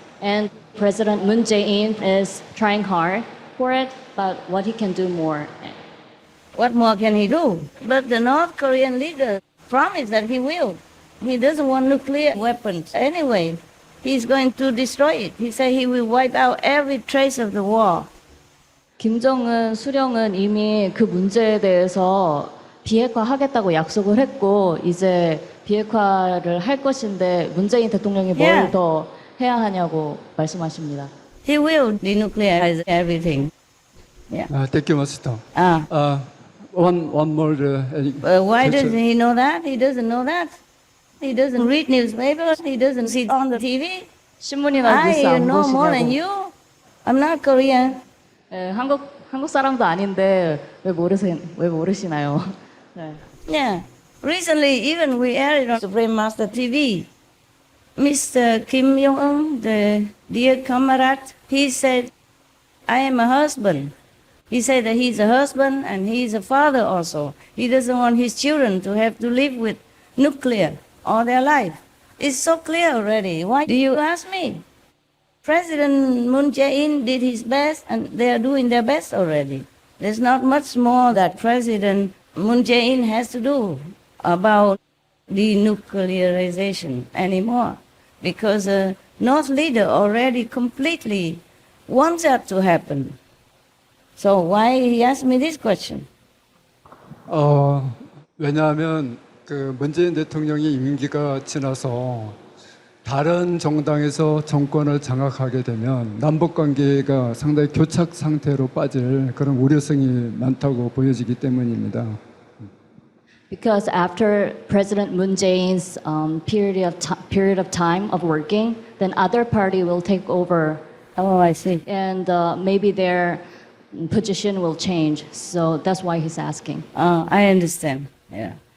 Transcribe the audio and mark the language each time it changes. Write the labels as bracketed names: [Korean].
[English] And President Moon Jae-in is trying hard for it, but what he can do more. What more can he do? But the North Korean leader promised that he will. He doesn't want nuclear weapons anyway. He's going to destroy it. He said he will wipe out every trace of the war. [Korean] 김정은 수령은 이미 그 문제에 대해서 비핵화하겠다고 약속을 했고 이제 비핵화를 할 것인데 문재인 대통령이 뭘 더 해야 하냐고 말씀하십니다. [English] He will denuclearize everything. Yeah. Thank you, Master. One more. Why doesn't he know that? He doesn't know that. He doesn't read newspapers. He doesn't see on the TV. [Korean] 신문이나 뉴스 안 [English] know more than [Korean] 보시냐고. [English] you. I'm not Korean. [Korean] 한국 사람도 아닌데 왜 모르시나요? 네. [English] Yeah. Recently, even we aired on Supreme Master TV. Mr. Kim Jong-un, the dear comrade, he said I am a husband. He said that he's a husband and he's a father also. He doesn't want his children to have to live with nuclear all their life. It's so clear already. Why do you ask me? President Moon Jae-in did his best and they are doing their best already. There's not much more that President Moon Jae-in has to do about denuclearization anymore, because a North leader already completely wants that to happen. So why he asked me this question? [Korean] 왜냐하면 그 문재인 대통령이 임기가 지나서 다른 정당에서 정권을 장악하게 되면 남북 관계가 상당히 교착 상태로 빠질 그런 우려성이 많다고 보여지기 때문입니다. [English] Because after President Moon Jae-in's period of time of working, then other party will take over. Oh, I see. And maybe their position will change. So that's why he's asking. I understand. Yeah.